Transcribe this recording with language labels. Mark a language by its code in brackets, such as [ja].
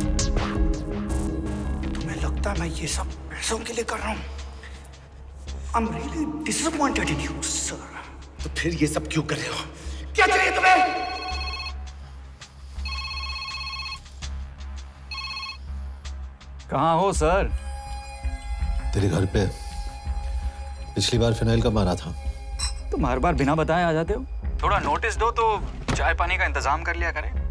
[hi] मैं ये सब पैसों के लिए कर रहा हूँ। [en] I'm really disappointed in you, sir. [hi] तो फिर ये सब क्यों कर रहे हो? क्या चाहिए तुम्हें? कहाँ हो सर? तेरे घर पे पिछली बार फिनाइल कब मारा था? तुम हर बार बिना बताए आ जाते हो। थोड़ा नोटिस दो तो चाय पानी का इंतजाम कर लिया करें।